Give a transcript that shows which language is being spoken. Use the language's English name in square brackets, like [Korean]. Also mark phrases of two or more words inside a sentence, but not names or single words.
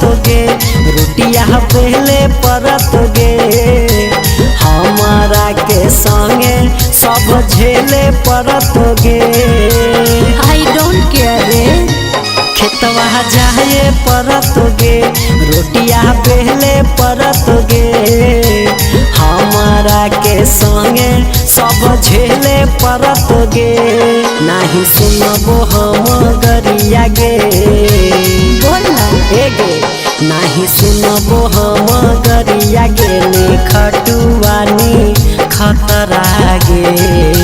[Maithili] गे रोटिया पहले परत गे हमारा के संगे सब झेले परत गे। [English] I don't care रे। [Maithili] खेतवा जाए परत गे रोटिया पहले परत गे हमारा के संगे सब झेले परत गे। नहीं सुनबो हम गरिया गे गे नहीं सुनबो हम गरिया गे खटुआनी खतरा गे।